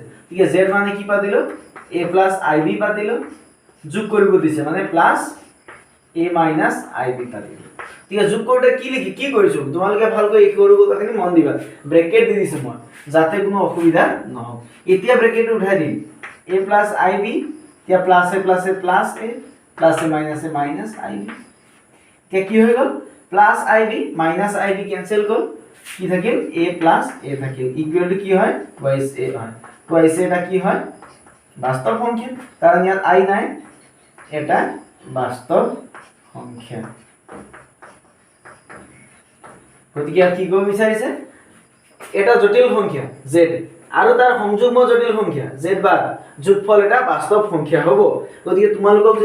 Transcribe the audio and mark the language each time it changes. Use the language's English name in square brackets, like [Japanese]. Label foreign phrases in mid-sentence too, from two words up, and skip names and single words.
[Assamese] ঠিক আছে, z মানে কি পাতিলো, [English] a plus ib [Assamese] পাতিলো, যোগ কৰিব দিছে মানে [English] plus a a minus ib [Assamese] পাই গ'লো ঠিক আছে যোগ কৰোতে কি লিখি কি কৰিছো তোমালোকে ভালকৈ এই সৰু কথাখিনি মন দিবা ব্ৰেকেট দি দিছো মই যাতে কোনো অসুবিধা নহওক এতিয়া ব্ৰেকেট উঠাই দিম [English] a plus ib [Assamese] এতিয়া [English] plus a plus a plus a plus a minus ib [Assamese] তে কি হৈ গ'ল [English] plus ib minus ib cancel [Assamese] গ'ল কি থাকিল [English] a plus a [Assamese] থাকিল [English] equal to [Assamese] কি হয় [English] twice a [Assamese] হয় [English] twice a [Assamese] এটা কি হয় বাস্তব সংখ্যা কারণ ইয়াত i নাই এটা বাস্তব সংখ্যা গতিকে কি কৰিব বিচাৰিছে এটা জটিল সংখ্যা z আৰু তাৰ সংযুগ্ম জটিল সংখ্যা z বাৰ যোগফল এটা বাস্তৱ সংখ্যা হ'ব গতিকে তোমালোকক যদি